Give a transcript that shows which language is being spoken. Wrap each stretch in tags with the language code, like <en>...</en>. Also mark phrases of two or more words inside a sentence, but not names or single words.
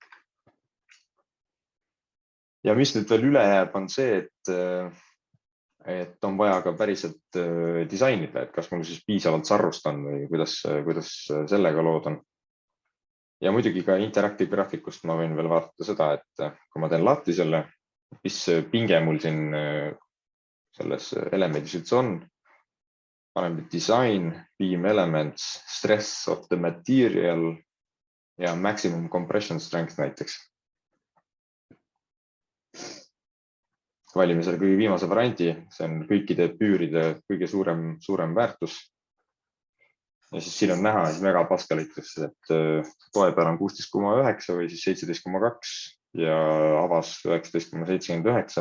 <et>Ja mis nüüd veel üle jääb, on see, et on vaja ka päriselt disainida, et kas mul siis piisavalt sarrust on või kuidas sellega lood on. Ja muidugi ka interactive graafikust ma võin veel vaadata seda, et kui ma teen lahti selle, mis pinge mul siin selles elemendis üldse on.</et> <en>paneme design, beam elements, stress of the material ja maximum compression strength näiteks.</en> <et>Valime selle kõige viimase variandi, see on kõikide püüride kõige suurem väärtus. Ja siis siin on näha megapaskalites, et toe peal on 16,9 või siis 17,2 ja avas 19,79.</et>